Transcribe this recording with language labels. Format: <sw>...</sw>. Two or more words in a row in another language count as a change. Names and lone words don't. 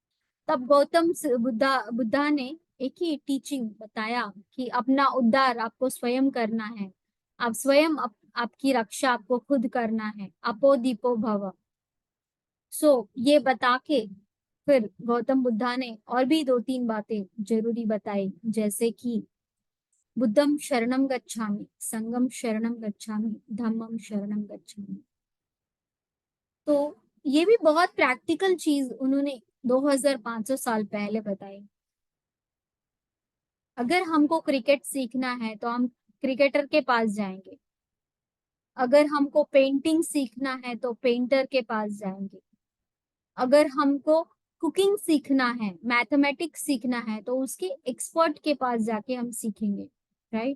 <hi>तब गौतम बुद्धा ने एक ही टीचिंग बताया कि अपना उद्धार आपको स्वयं करना है, आप स्वयं आपकी रक्षा आपको खुद करना है,</hi> <pi>अपो दीपो भव।</pi> <hi>ये बता के फिर गौतम बुद्धा ने और भी 2-3 बातें जरूरी बताई, जैसे कि</hi> <pi>बुद्धम शरणम गच्छामि, संगम शरणम गच्छामि, धम्मम शरणम गच्छामि।</pi> <hi>तो ये भी बहुत प्रैक्टिकल चीज उन्होंने 2500 साल पहले बताई। अगर हमको क्रिकेट सीखना है तो हम क्रिकेटर के पास जाएंगे, अगर हमको पेंटिंग सीखना है तो पेंटर के पास जाएंगे, अगर हमको कुकिंग सीखना है, मैथमेटिक्स सीखना है तो उसके एक्सपर्ट के पास जाके हम सीखेंगे, राइट।</hi>